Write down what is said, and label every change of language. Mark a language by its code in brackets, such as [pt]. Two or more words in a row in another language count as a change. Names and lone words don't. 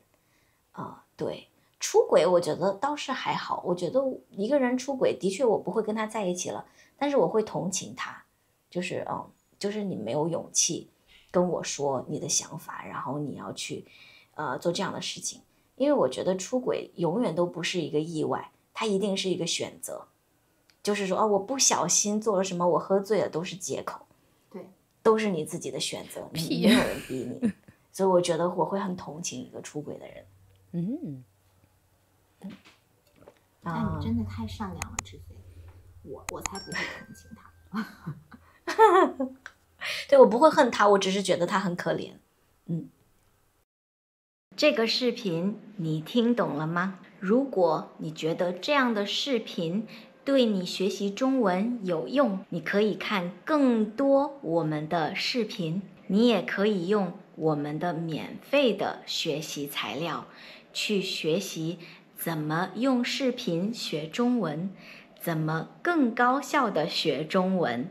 [zh] 對，出軌我覺得倒是還好，我覺得一個人出軌的確我不會跟他在一起了，但是我會同情他，就是你沒有勇氣跟我說你的想法，然後你要去做這樣的事情。因為我覺得出軌永遠都不是一個意外，它一定是一個選擇。就是說我不小心做了什麼，我喝醉了都是借口，對，都是你自己的選擇，没有人逼你。所以我覺得我會很同情一個出軌的人。那你真的太善良了，志飞，我才不會同情他。對，我不會恨他，我只是覺得他很可憐。這個視頻你聽懂了嗎？如果你覺得這樣的視頻對你學習中文有用，你可以看更多我們的視頻，你也可以用我們的免費的學習材料去學習怎麼用視頻學中文，怎麼更高效的學中文。